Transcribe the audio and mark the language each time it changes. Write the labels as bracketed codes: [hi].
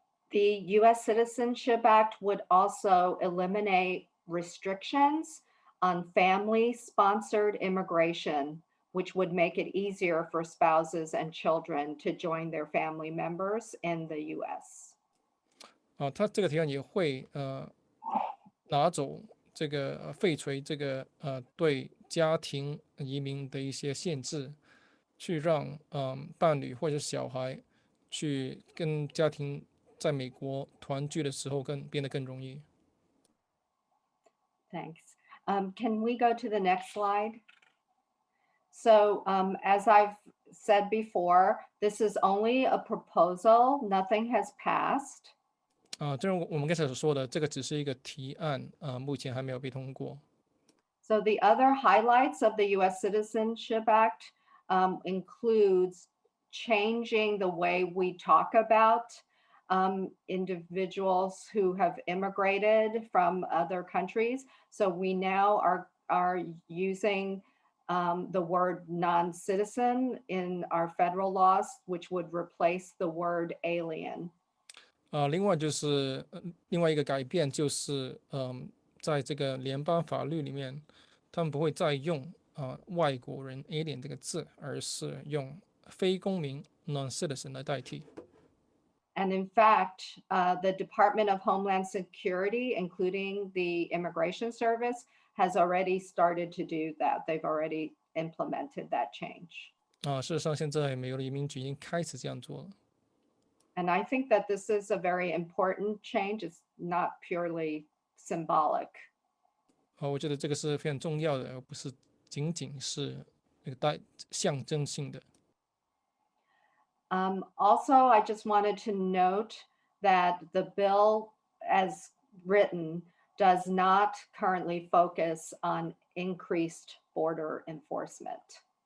[en] The U.S. Citizenship Act would also eliminate restrictions on family-sponsored immigration, which would make it easier for spouses and children to join their family members in the U.S. [zh] 他这个提案也会拿走这个废除这个对家庭移民的一些限制，去让伴侣或者小孩去跟家庭在美国团聚的时候变得更容易。 [en] Thanks. Can we go to the next slide? So as I've said before, this is only a proposal. Nothing has passed. [zh] 正如我们刚才所说的，这个只是一个提案，目前还没有被通过。 [en] So the other highlights of the U.S. Citizenship Act includes changing the way we talk about individuals who have immigrated from other countries. So we now are using the word non-citizen in our federal laws, which would replace the word alien. [zh] 另外就是另外一个改变就是，在这个联邦法律里面，他们不会再用外国人 alien 这个字，而是用非公民 non-citizen 来代替。 [en] And in fact, the Department of Homeland Security, including the Immigration Service, has already started to do that. They've already implemented that change. [zh] 事实上，现在美国的移民局已经开始这样做了。 [en] And I think that this is a very important change. It's not purely symbolic. [zh] 我觉得这个是非常重要的，而不是仅仅是那个象征性的。 [en] Also, I just wanted to note that the bill as written does not currently focus on increased border enforcement.